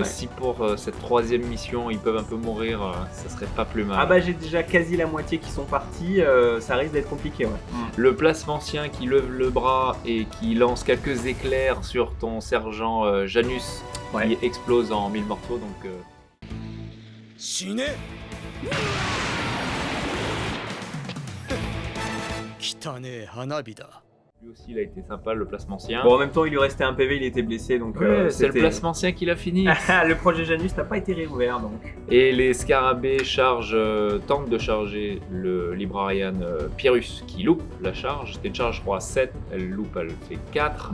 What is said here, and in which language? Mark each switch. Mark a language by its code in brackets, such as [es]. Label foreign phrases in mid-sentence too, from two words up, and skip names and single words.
[fr] si pour cette troisième mission, ils peuvent un peu mourir, ça serait pas plus mal. Ah bah j'ai déjà quasi la moitié qui sont partis, ça risque d'être compliqué, ouais. Le plasmancien qui lève le bras et qui lance quelques éclairs sur ton sergent Janus, Ouais. qui explose en 1000 morceaux, donc... [ja] 死ね汚ねえ花火だ [fr] Lui aussi, il a été sympa, le plasmancien. Bon, en même temps, il lui restait un PV, il était blessé, donc C'est le c'était- plasmancien qui l'a fini. le projet Janus n'a pas été réouvert, donc. Et les scarabées tentent de charger le Librarian Pyrrhus qui loupe la charge. C'était une charge, je crois, 7, elle loupe, elle fait 4.